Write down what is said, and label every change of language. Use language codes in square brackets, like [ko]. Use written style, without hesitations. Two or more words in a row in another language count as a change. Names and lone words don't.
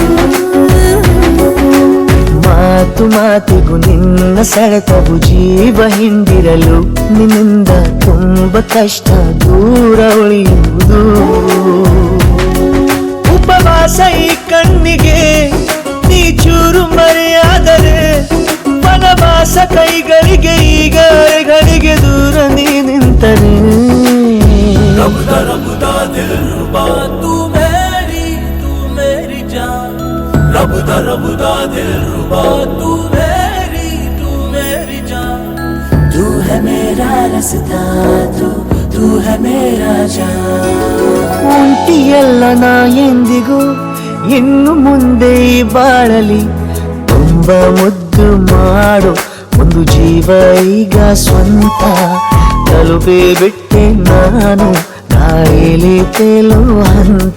[kn] ಮಾತು ಮಾತಿಗೂ ನಿನ್ನ ಸೆಳೆತವು ಜೀವ ಹಿಂದಿರಲು, ನಿನ್ನಿಂದ ತುಂಬ ಕಷ್ಟ ದೂರ ಉಳಿಯುವುದು. ಉಪವಾಸ ಈ ಕಣ್ಣಿಗೆ ನೀ ಚೂರು ಮರೆಯಾದರೆ, ವನವಾಸ ಕೈಗಳಿಗೆ ಈಗಾರೆಗಳಿಗೆ ದೂರ ನೀ ನಿಂತರೆ. [hi] रबदा रबदा दिल रुबा तू मेरी जान, रबदा रबदा दिल रुबा तू मेरी जान. तू है मेरा रास्ता, तू है मेरा जान. [kn] ಒಂಟಿಯಲ್ಲ ನಾ ಎಂದಿಗೂ ಇನ್ನು ಮುಂದೆ ಈ ಬಾಳಲಿ, ತುಂಬ ಮುದ್ದು ಮಾಡು ಒಂದು ಜೀವ ಈಗ ಸ್ವಂತ. ತಲುಪೇ ಬಿಟ್ಟೆ ನಾನು ಗಾಳಿಲಿ ತೇಲುವ ಹಂತ.